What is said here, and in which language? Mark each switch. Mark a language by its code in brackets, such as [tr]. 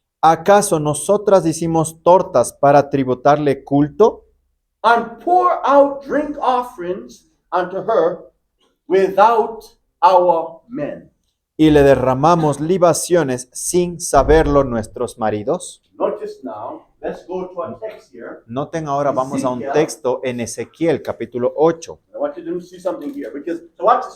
[es] ¿acaso nosotras hicimos tortas para tributarle culto? [en] And pour out drink offerings unto her without our men. [es] Y le derramamos libaciones sin saberlo nuestros maridos? [en] Notice now, let's go to a text here. [es] Noten ahora, vamos a un texto en Ezequiel capítulo 8. [en] I want you to see something here because so watch this.